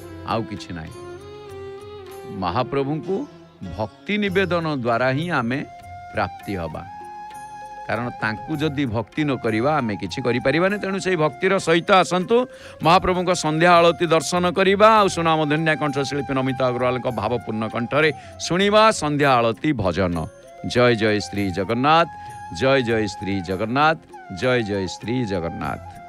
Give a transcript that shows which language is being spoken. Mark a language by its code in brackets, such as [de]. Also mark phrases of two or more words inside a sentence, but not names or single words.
[or] ଆଉ କିଛି ନାହିଁ। ମହାପ୍ରଭୁ କୁ ଭକ୍ତି ନିବେଦନ ଦ୍ୱାରା ହିଁ ଆମେ ପ୍ରାପ୍ତି ହେବା, କାରଣ ତାଙ୍କୁ ଯଦି ଭକ୍ତି ନ କରିବା ଆମେ କିଛି କରି ପାରିବାନି। ତେଣୁ ସେ ଭକ୍ତିର ସହିତ ଆସନ୍ତୁ ମହାପ୍ରଭୁ ଙ୍କ ସନ୍ଧ୍ୟା ଆଳତି ଦର୍ଶନ କରିବା। ଆ ସୁନାମ ଧନ୍ୟା କଣ୍ଠଶିଳ୍ପୀ ନମିତା ଅଗ୍ରୱାଲ ଙ୍କ ଭାବପୂର୍ଣ୍ଣ କଣ୍ଠରେ ଶୁଣିବା ସନ୍ଧ୍ୟା ଆଳତି ଭଜନ। ଜୟ ଜୟ ଶ୍ରୀ ଜଗନ୍ନାଥ, ଜୟ ଜୟ ଶ୍ରୀ ଜଗନ୍ନାଥ, ଜୟ ଜୟ ଶ୍ରୀ ଜଗନ୍ନାଥ।